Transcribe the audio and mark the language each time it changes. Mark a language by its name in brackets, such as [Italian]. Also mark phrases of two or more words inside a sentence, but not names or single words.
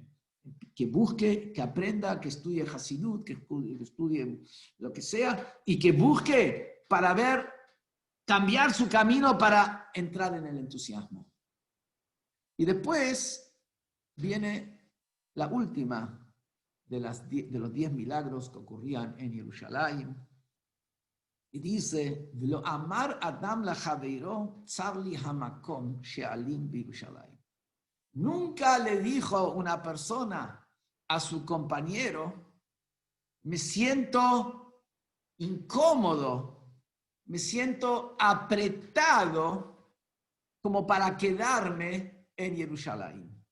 [Spanish] Que busque, que aprenda, que estudie Hasidut, que estudie lo que sea, y que busque para ver, cambiar su camino para entrar en el entusiasmo. Y después viene la última de los 10 milagros que ocurrían en Jerusalén. Y dice, [Hebrew] "ולא אמר אדם לחברו צר לי המקום שאלין בירושלים". [Spanish] Nunca le dijo una persona a su compañero, me siento incómodo, me siento apretado como para quedarme en Jerusalén.